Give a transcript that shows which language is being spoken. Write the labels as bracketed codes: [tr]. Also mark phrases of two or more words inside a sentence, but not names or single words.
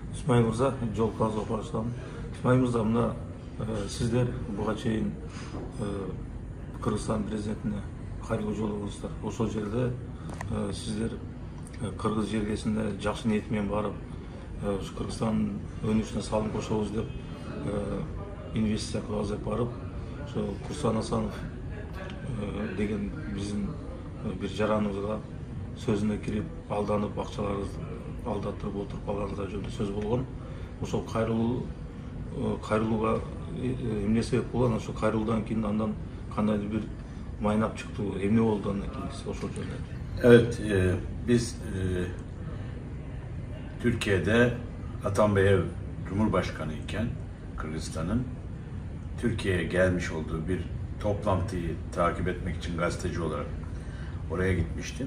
[ky] İsmail Mırza, Jolkaz Oparsan. İsmail Mırza, mına sizler buga чейин Kırgızstan prezidentine hayırlı жолугуңуздар. Ошол жерде sizler Kırgız жергесинде жакшы ниет менен барып, Kırgızстандын өнүгүшүнө салым кошобуз деп инвестиция кылабыз деп барып, ошо Курсан Асанов деген биздин бир жараныбызга сөзүнө кирип, алданып акчаларыбызды алдатырып отуруп калганыбызга жөнүндө сөз болгон. Ошол кайрылууга эмне себеп болгон? Ошо кайрылуудан кийин андан кандайдыр бир майнап чыкты, эмне болду андан кийин ошол жөнүндө? [tr] Evet, biz Türkiye'de Atambayev Cumhurbaşkanı iken Kırgızistan'ın Türkiye'ye gelmiş olduğu bir toplantıyı takip etmek için gazeteci olarak oraya gitmiştim.